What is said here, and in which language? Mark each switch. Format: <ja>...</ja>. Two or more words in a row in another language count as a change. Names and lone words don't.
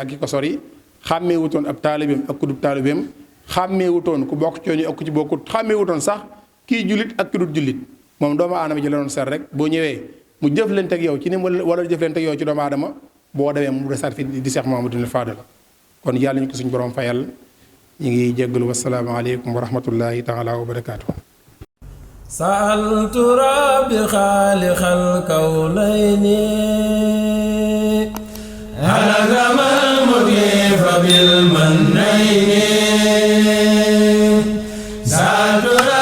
<wo>ki ko sori xàmmee wutoon ab taalibeem ak ku dub taalibeem xàmmee wutoon ku bokk ci ñooñu ak ku ci bokkut xàmmee wutoon sax kii jullit ak ki dul jullit moom doomu aadama ji la doon seet rek boo ñëwee mu jëflante ak yow ci ni mu wala jëflante ak yow ci doomu aadama boo demee mu desaat fi di Cheikh Mouhamadoul Fadal kon yàlla ñu ko suñu borom fayal ñu ngi jéggalu</wo> <ar>والسلام عليكم ورحمة الله تعالى وبركاته. سألت ربي خالق الكونين هلك من مكيف بالمنين سألت</ar>